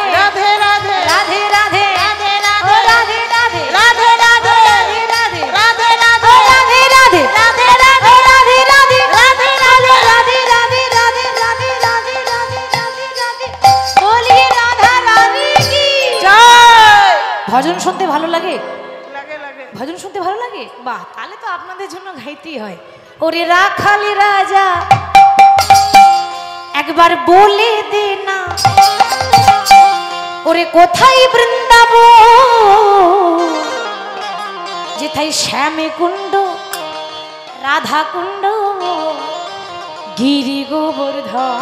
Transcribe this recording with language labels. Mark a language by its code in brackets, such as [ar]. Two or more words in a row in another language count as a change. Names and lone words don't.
[hi] राधे राधे राधे राधे, राधे ओ राधे राधे, राधे राधे राधे राधे, राधे ओ राधे राधे, राधे ओ राधे राधे, राधे राधे राधे, राधे राधे, राधे राधे, राधे राधे, बोलिए राधा रानी की [bn] জয়। ভজন শুনতে ভালো লাগে? লাগে লাগে ভজন শুনতে ভালো লাগে? বাহ, তাহলে তো আপনাদের জন্য গাইতেই হয়। ওরে রাখালি রাজা একবার বলে দে না, ওরে কোথায় বৃন্দাবন, যেথায় শ্যামে কুণ্ড, রাধা কুণ্ড, গিরি গোবর্ধন।